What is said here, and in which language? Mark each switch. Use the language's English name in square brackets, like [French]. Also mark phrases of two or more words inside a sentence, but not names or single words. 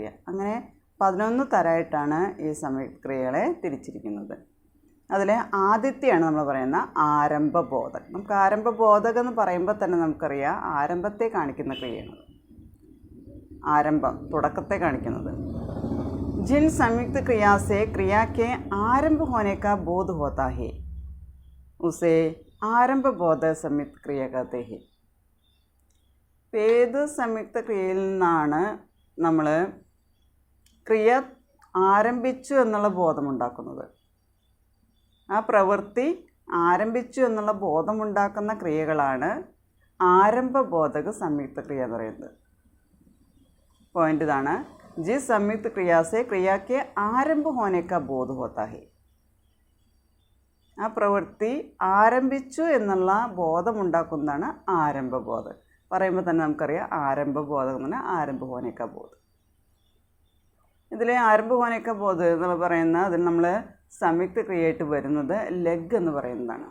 [Malayalam] അങ്ങനെ 11 തരമായിട്ടാണ് ഈ സംയുക്ത ക്രിയകളെ തിരിച്ചിരിക്കുന്നത്. അതിൽ ആദ്യത്തെയാണ് നമ്മൾ പറയുന്ന ആരംഭബോധക്. നമുക്ക് ആരംഭബോധക് എന്ന് പറയുമ്പോൾ തന്നെ നമുക്കറിയാം ആരംഭത്തെ കാണിക്കുന്ന ക്രിയയാണ്, ആരംഭം, തുടക്കത്തെ കാണിക്കുന്നത്. [Hindi] जिन संयुक्त क्रिया से क्रिया के आरंभ होने का बोध होता है उसे आरंभ बोध संयुक्त क्रिया कहते हैं. [Malayalam] ഏത് സംയുക്ത ക്രിയയിൽ നിന്നാണ് നമ്മൾ ക്രിയ ആരംഭിച്ചു എന്നുള്ള ബോധമുണ്ടാക്കുന്നത്, ആ പ്രവൃത്തി ആരംഭിച്ചു എന്നുള്ള ബോധമുണ്ടാക്കുന്ന ക്രിയകളാണ് ആരംഭബോധക സംയുക്ത ക്രിയ എന്ന് പറയുന്നത്. പോയിന്റ് ഇതാണ്, [Hindi] जिस संयुक्त क्रिया से क्रिया के आरंभ होने का बोध होता है. [Malayalam] ആ പ്രവൃത്തി ആരംഭിച്ചു എന്നുള്ള ബോധമുണ്ടാക്കുന്നതാണ് ആരംഭബോധം. പറയുമ്പോൾ തന്നെ നമുക്കറിയാം ആരംഭബോധം എന്ന് പറഞ്ഞാൽ [Hindi] आरंभ होने का बोध. [Malayalam] ഇതിലെ [Hindi] आरंभ होने का बोध [Malayalam] എന്ന് പറയുന്ന അതിൽ നമ്മൾ സംയുക്ത ക്രിയയായിട്ട് വരുന്നത് ലഗ് എന്ന് പറയുന്നതാണ്.